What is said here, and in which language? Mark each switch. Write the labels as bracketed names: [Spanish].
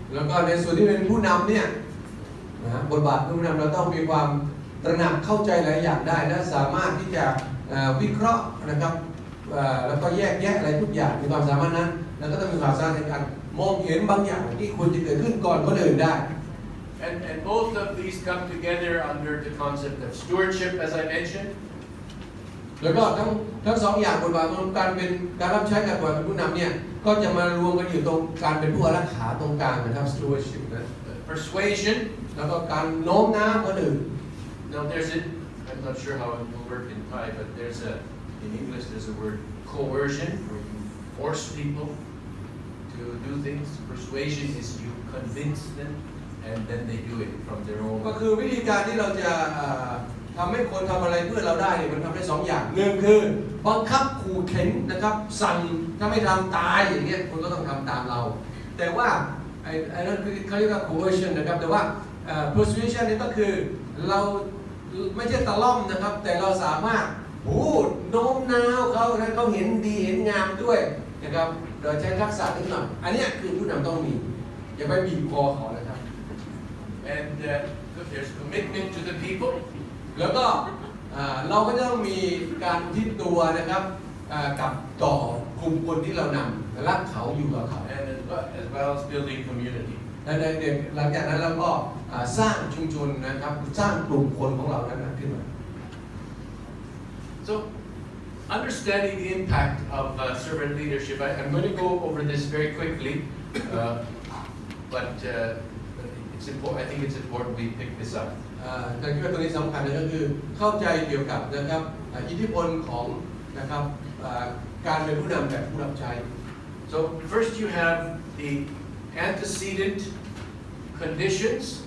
[Thai] แล้วก็ในส่วนที่เป็นผู้นำเนี่ยบทบาทผู้นำเราต้องมีความตระหนักเข้าใจหลายอย่างได้และสามารถที่จะวิเคราะห์นะครับแล้วก็แยกแยะอะไรทุกอย่างมีความสามารถนั้นแล้วก็ต้องมีความสามารถในการมองเห็นบางอย่างที่ควรจะเกิดขึ้นก่อนคนอื่นได้ [English] And both of these come together under the concept of stewardship, as I mentioned. [Thai] แล้วก็ทั้งสองอย่างบทบาทของการเป็นการรับใช้กับบทบาทเป็นผู้นำเนี่ยก็จะมารวมกันอยู่ตรงการเป็นผู้อารักขาตรงกลางนะครับ stewardship นะ [English] Persuasion. [Thai] แล้วก็การโน้มน้าวคนอื่น [English] Now I'm not sure how it will work in Thai, but in English there's a word coercion, where you force people. to do things. Persuasion is you convince them, and then they do it from their own. [Thai] ก็คือวิธีการที่เราจะทำให้คนทำอะไรเพื่อเราได้เนี่ยมันทำได้2 อย่างหนึ่งคือบังคับขู่เข็นนะครับสั่งถ้าไม่ทำตายอย่างเงี้ยคุณก็ต้องทำตามเราแต่ว่าไอ้นั่นเขาเรียกว่า coercion นะครับแต่ว่า persuasion นี่ก็คือเราไม่ใช่ตะล่อมนะครับแต่เราสามารถพูดโน้มน้าวเขาให้เขาเห็นดีเห็นงามด้วยนะครับโดยใช้ทักษะนิดหน่อยอันนี้คือผู้นำต้องมีอย่าไปบีบคอเขานะครับ [English] And there's commitment to the people. [Thai] แล้วก็เราก็จะต้องมีการทิศตัวนะครับกับต่อกลุ่มคนที่เรานำรักเขาอยู่กับเขา [English] And as well as building community. [Thai] และหลังจากนั้นเราก็สร้างชุมชนนะครับสร้างกลุ่มคนของเรานั้นขึ้นมา [English] So understanding the impact of servant leadership, I'm going to go over this very quickly, but it's important. I think it's important we pick this up. [Thai] แต่ที่ว่าตัวนี้สำคัญก็คือเข้าใจเกี่ยวกับนะครับอิทธิพลของนะครับการเป็นผู้นำแบบผู้รับใช้ [English] So first you have the antecedent conditions.